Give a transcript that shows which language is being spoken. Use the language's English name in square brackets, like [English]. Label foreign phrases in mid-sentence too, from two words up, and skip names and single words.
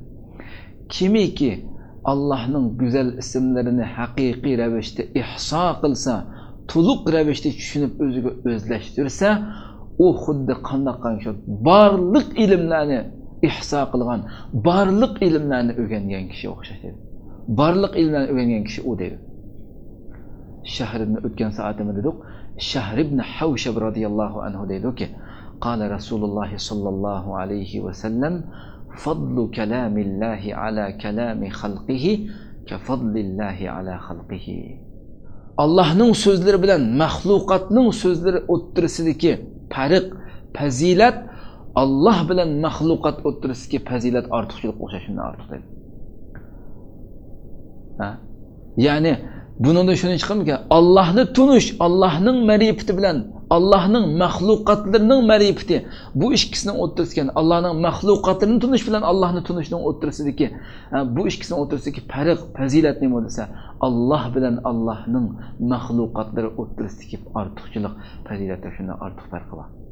[Uzbek] Kimiki Allohning go'zal ismlarini haqiqiy ravishda ihso qilsa, to'liq ravishda tushunib o'ziga o'zlashtirsa, u xuddi qanday barliq ilmlarni ihso qilgan, barliq ilmlarni o'rgangan kishi o'xshaydi. Barliq ilmlarni o'rgangan kishi u deydi. Shahr ibn o'tgan soatimda dedik, Shahr ibn Hawshab [Arabic] رضي الله عنه deydi-ki, قال رسول الله صلى الله عليه وسلم فضل كلام الله على كلام خلقه كفضل الله على خلقه. [Uzbek] Allohning so'zlari bilan mahluqotning so'zlari o'ttirisidagi farq, fazilat Allah bilan mahluqot o'ttirisidagi fazilat ortiqchilik o'xshashundan ortiq deydi. Ya'ni bundan shuni chiqadiki, Allohni tunish, Allohning ma'rifati bilan Allohning mahluqotlarining ma'rifati, bu ikkisini o'ttirishgan, Allohning mahluqotlarini tunish bilan Allohni tunishning o'ttirisidagi, bu ikkisini o'ttirisidagi farq, fazilat nima desa, Alloh bilan Allohning mahluqotlari o'ttirisidagi ortiqchilik, fazilatda shundan ortiq farqi bor.